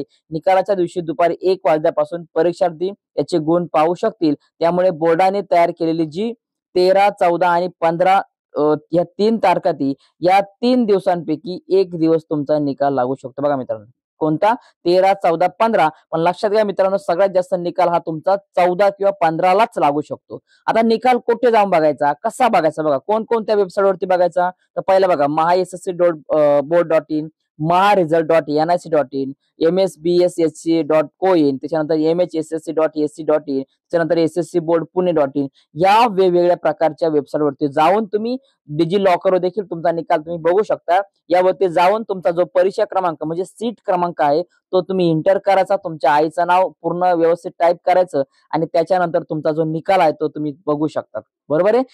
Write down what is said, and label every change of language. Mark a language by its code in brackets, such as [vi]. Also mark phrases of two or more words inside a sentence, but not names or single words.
[mr] निकालाच्या दिवशी दुपारी 1 वाजल्यापासून परीक्षार्थी याचे गुण पाहू शकतील, त्यामुळे बोर्डाने तयार केलेली जी 13, 14 आणि 15 या 3 तारखाती या 3 दिवसांपैकी एक दिवस तुमचा निकाल लागू शकतो। बघा मित्रांनो कोणता 13, 14, 15, पण लक्षात घ्या मित्रांनो सगळ्यात जास्त निकाल हा तुमचा 14 किंवा 15लाच लागू शकतो। आता निकाल कुठे जाऊन बघायचा, कसा बघायचा, बघा कोणकोणत्या वेबसाईटवरती बघायचा, तर पहिलं बघा MySSCBoard.in, MyResult.nic.in, MSBSSC.co.in, त्याच्यानंतर MHSSC.ac.in, त्याच्यानंतर SSCBoardPune.in या वेगवेगळ्या प्रकारच्या वेबसाईटवरती जाऊन तुम्ही डिजी लॉकरवर देखील तुमचा निकाल तुम्ही बघू शकता। यावरती जाऊन तुमचा जो परीक्षा क्रमांक म्हणजे सीट क्रमांक आहे तो तुम्ही एंटर करायचा, तुमच्या आईचं नाव पूर्ण व्यवस्थित टाईप करायचं आणि त्याच्यानंतर तुमचा जो निकाल आहे तो तुम्ही बघू शकता, बरोबर आहे।